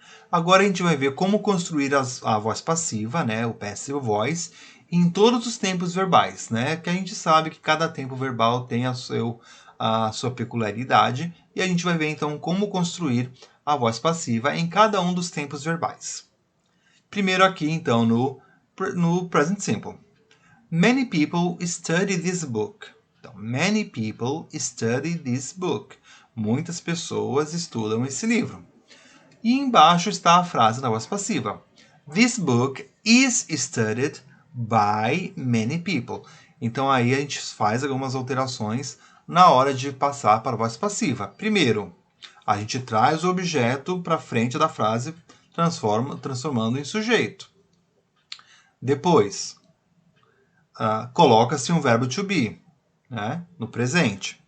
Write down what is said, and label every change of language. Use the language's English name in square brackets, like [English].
[Portuguese] Agora a gente vai ver como construir a voz passiva, né, o passive voice, em todos os tempos verbais, né, que a gente sabe que cada tempo verbal tem a sua peculiaridade, e a gente vai ver então como construir a voz passiva em cada um dos tempos verbais. Primeiro aqui então no present simple. [English] Many people study this book. Então, many people study this book. [Portuguese] Muitas pessoas estudam esse livro. E embaixo está a frase na voz passiva. [English] This book is studied by many people. [Portuguese] Então aí a gente faz algumas alterações na hora de passar para a voz passiva. Primeiro, a gente traz o objeto para frente da frase, transformando em sujeito. Depois, coloca-se um verbo to be, né, no presente.